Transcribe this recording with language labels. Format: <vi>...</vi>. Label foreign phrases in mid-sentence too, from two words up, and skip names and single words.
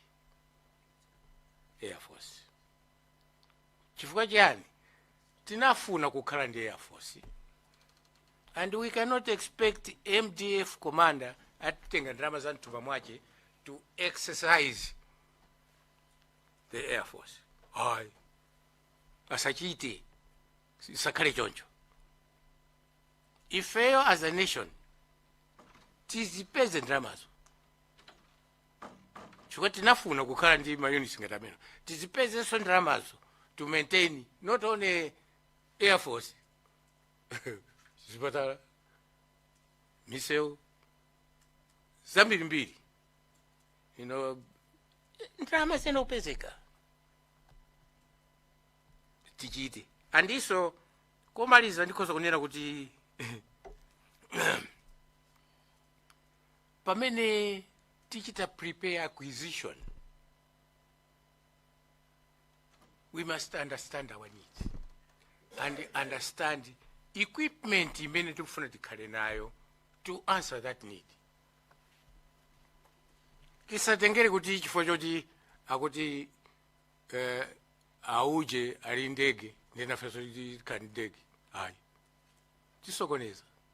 <en>Air Force</en> <ny>chifukwa chani tinafuna kukhala ndi</ny> <en>Air Force and we cannot expect MDF commander</en> <ny>atitenga ndalama za mtumba mwache</ny> <en>to exercise the Air Force.</en> <ny>Asachite sakale choncho. Ifeyo</ny> <en>as a nation</en> <ny>tizipeze ndalamazo chifukwa tinafuna kukhala ndi mayunits ngati amene tizipezenso ndalamazo</ny> <en>to maintain not only Air Force</en> <ny>zipatala misewu zambirimbiri ndalama zinopezeka tichite andiso komaliza ndikhoza kunena kuti pamene tichita</ny> <en>prepare acquisition we must understand our needs and understand equipment</en> <ny>imene tikufuna tikhale nayo</ny> <en>to answer that need.</en> <ny>Tisatengere kuti chifukwa choti akuti auje ali ndege ndinafeso tikhale ndege ayi tisokoneza</ny>